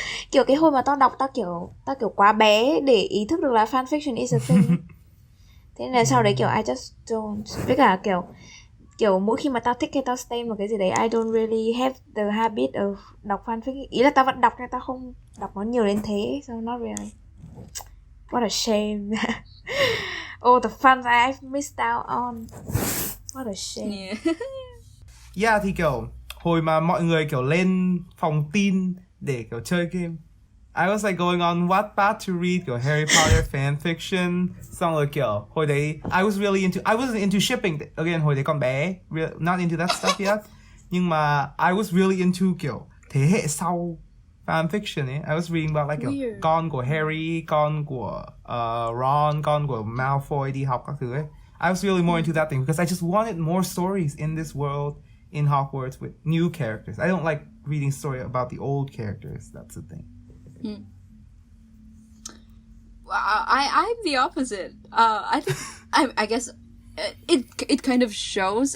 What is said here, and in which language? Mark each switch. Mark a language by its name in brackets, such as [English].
[Vietnamese] Kiểu cái hồi mà tao đọc, tao kiểu quá bé để ý thức được là [English] fanfiction is a thing. [Vietnamese] Thế nên là sau đấy kiểu [English] I just don't. [Vietnamese] Với cả kiểu mỗi khi mà tao thích hay tao stay một cái gì đấy, [English] I don't really have the habit of [Vietnamese] đọc fanfic. Ý là tao vẫn đọc nhưng tao không đọc nó nhiều đến thế, [English] so not really. What a shame. Oh, the fun I've missed out on. What a shame. Yeah. [Vietnamese] Thì kiểu hồi mà mọi người kiểu lên phòng tin để kiểu chơi game, [English] I was like going on Wattpad to read [Vietnamese] kiểu Harry Potter fanfiction. Xong rồi kiểu hồi đấy [English] I wasn't into shipping again, [Vietnamese] hồi đấy còn bé, [English] not into that stuff yet. [Vietnamese] Nhưng mà [English] I was really into [Vietnamese] kiểu thế hệ sau fanfiction ấy. [English] I was reading about like [Vietnamese] kiểu con của Harry, con của Ron, con của Malfoy đi học các thứ ấy. [English] I was really more into that thing because I just wanted more stories in this world in Hogwarts with new characters. I don't like reading story about the old characters. That's the thing. I'm the opposite. I think I guess it kind of shows.